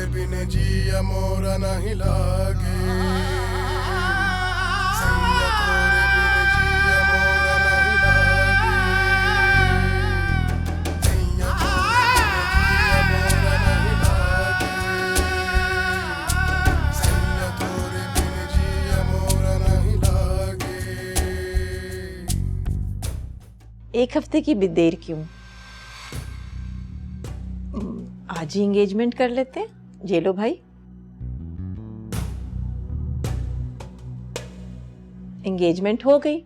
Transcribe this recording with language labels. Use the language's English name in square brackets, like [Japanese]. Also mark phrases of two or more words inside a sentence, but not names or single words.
[Hindi] बिन जिया मोरा नहीं लागे सैया तोरे बिन जिया मोरा नहीं लागे सैया तोरे बिन जिया मोरा नहीं लागे एक हफ्ते की भी देर क्यों? आज ही एंगेजमेंट कर लेते हैं। ये लो भाई, एंगेजमेंट हो गई।